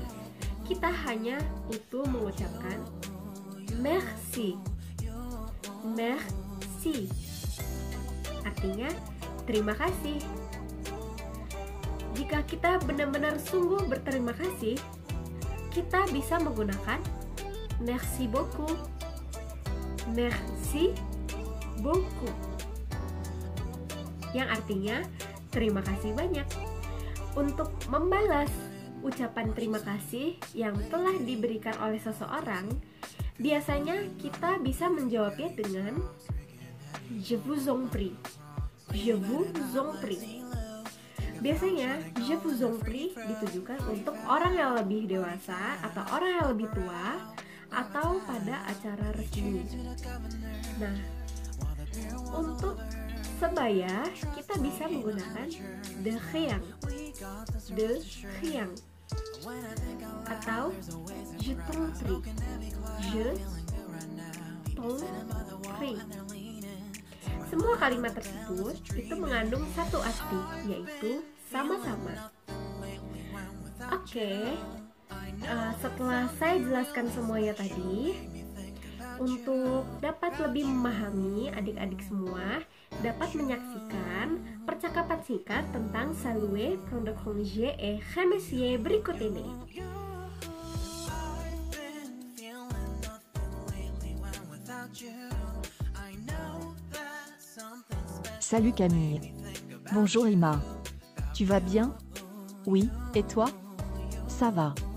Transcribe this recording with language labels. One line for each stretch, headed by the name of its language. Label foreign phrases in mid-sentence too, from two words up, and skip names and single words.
Indonesian: Kita hanya butuh mengucapkan merci.
French: Merci.
Indonesian: Artinya terima kasih. Jika kita benar-benar sungguh berterima kasih, kita bisa menggunakan
French: merci beaucoup. Merci beaucoup.
Indonesian: Yang artinya terima kasih banyak. Untuk membalas ucapan terima kasih yang telah diberikan oleh seseorang, biasanya kita bisa menjawabnya dengan
French: je vous en prie. Je vous en prie.
Indonesian: Biasanya
French: je vous en prie
Indonesian: ditujukan untuk orang yang lebih dewasa atau orang yang lebih tua atau pada acara resmi. Nah, untuk sebaya kita bisa menggunakan
French: de rien. De rien. Atau je t'en prie. Je t'en prie.
Indonesian: Semua kalimat tersebut itu mengandung satu arti, yaitu sama-sama. Oke, setelah saya jelaskan semuanya tadi, untuk dapat lebih memahami adik-adik semua, dapat menyaksikan percakapan singkat tentang
French: saluer, prendre congé, et remercier
Indonesian: berikut ini.
French: Salut Camille. Bonjour Emma. Tu vas bien? Oui, et toi? Ça va.